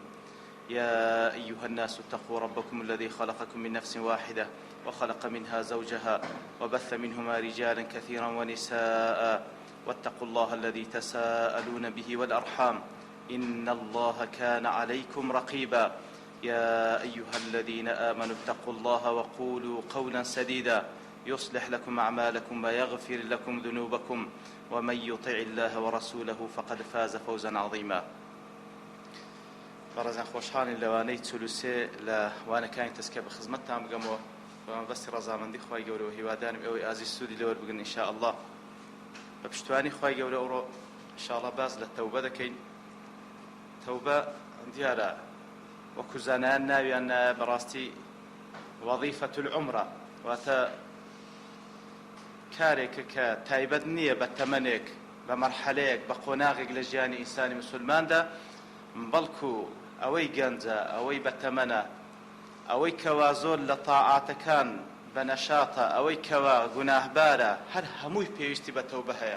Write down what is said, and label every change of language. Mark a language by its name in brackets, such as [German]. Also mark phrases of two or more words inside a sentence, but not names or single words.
[Arabic] يا أيها الناس اتقوا ربكم الذي خلقكم من نفس واحدة وخلق منها زوجها وبث منهما رجالا كثيرا ونساء، واتقوا الله الذي تساءلون به والأرحام إن الله كان عليكم رقيبا. يا أيها الذين آمنوا اتقوا الله وقولوا قولا سديدا يصلح لكم أعمالكم ويغفر لكم ذنوبكم، ومن يطع الله ورسوله فقد فاز فوزا عظيما. [Central Kurdish] بەڕێزان خۆشحاڵین لەوانەی چلوسێ لە وانەکانی تەسکە بە خزمەتتان بگەمەوە بەمان بەستی ڕەزامەندی خوای گەورەوە هیوادارم ئێوەی ئازیز سوودی لەوەربگرن [Arabic] ئینشاء الله. [Central Kurdish] بە پشتوانی خوای گەورە ئەوڕۆ [Arabic] ئینشاء الله [Central Kurdish] باز لە تەوبە دەکەین. تەوبە دیارە وەکو زانایان ناویان بەڕاستی [Arabic] وەظیفەة العومرە، [Central Kurdish] واتە کارێکە کە تایبەت نییە بە تەمەنێک، بە مەرحەلەیەک، بە قۆناغێک لە ژیانی ئینسانی مسلماندا، بەڵکو ئەوەی گەنجە، ئەوەی بەتەمەنە، ئەوەی کەوا زۆر لە تاعاتەکان بە نەشاتە، ئەوەی کەوا گوناهبارە، هەر هەمووی پێویستی بە تەوبە هەیە.